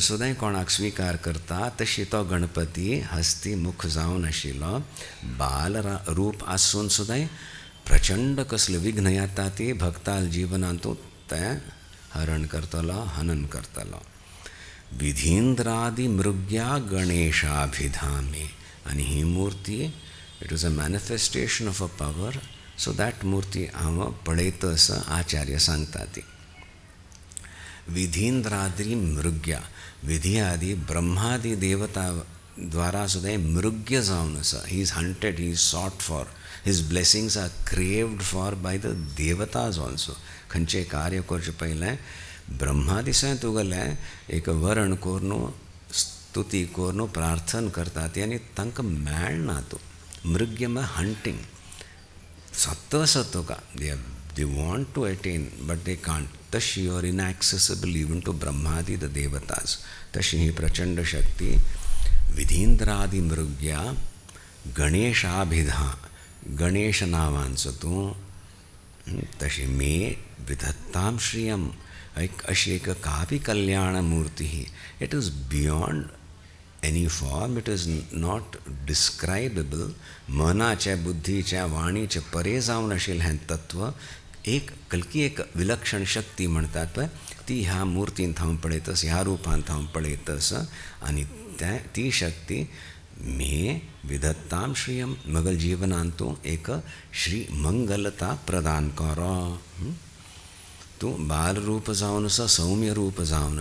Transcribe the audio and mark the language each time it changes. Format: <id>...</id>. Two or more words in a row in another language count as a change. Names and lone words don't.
<kok>सुद्दां कोणाक स्वीकार करता तशी तो गणपती हस्ती मुख जावन आशिल्लो बाल रूप आसून सुद्दां प्रचंड कसले विघ्न येता ती भक्ताल जिवनांतू तें हरण करतलो हनन करतलो</kok> <sa>विधींद्रादि मृग्या गणेशाभिधामी</sa> <kok>आणि ही मूर्ती</kok> <en>It was a manifestation of a power so that</en> <kok>मूर्ती हांव पळयतस आचार्य सांगता ती</kok> <sa>विधींद्रादि मृग्या</sa> <kok>विधी आदि ब्रह्मादि देवता द्वारा सुद्दां मृग्य जावन आसा</kok> <en>He is hunted he is sought for his blessings are craved for by the devatas also</en> <kok>खंयचें कार्य करचे पयलें ब्रह्मा दिसां तुगेलें एक वरण कोरून स्तुती कोरून प्रार्थना करता ती आनी तांकां मेळना तूं मृग्य म्हळ्यार हंटींग सत्त आसा तुका</kok> <en>they want to attain but they can't</en> <kok>तशी</kok> <en>you are inaccessible even to Brahmadi the devatas</en> <kok>तशी ही प्रचंड शक्ती</kok> <sa>विधींद्रादि मृग्या गणेशाभिधा</sa> <kok>गणेश नांवांचो तूं तशी</kok> <sa>मे विधत्तां श्रियम</sa> <kok>अशी एक काव्य कल्याण मूर्ती</kok> <en>it is beyond any form it is not describable</en> <kok>मनाच्या बुद्धीच्या वाणीचे परे जावन आशिल्लें हें तत्व एक कल्की एक विलक्षण शक्ती म्हणटात पळय ती ह्या मूर्तींत हांव पळयतस ह्या रुपांत हांव पळयतस आनी ती शक्ती</kok> <sa>मे विधत्तां श्रियम</sa> <kok>मगल जीवनांतू एक श्री मंगलता प्रदान करो तूं बाल रूप जावन आसा सौम्य रूप जावन</kok>